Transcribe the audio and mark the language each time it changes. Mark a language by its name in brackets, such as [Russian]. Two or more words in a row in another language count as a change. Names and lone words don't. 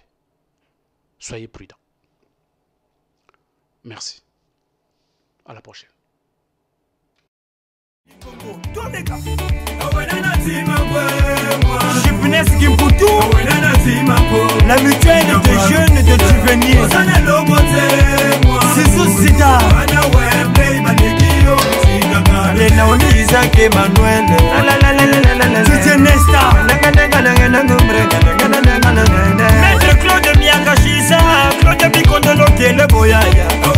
[French] Soyez prudents. Merci. À la prochaine. La mutuelle de jeunes de souvenirs. Sisou Sida. Lenaoni Isaac Emmanuel. Tite Nesta. Maître Claude Miakashisa. Claude Bikondolo Kele Boyaya.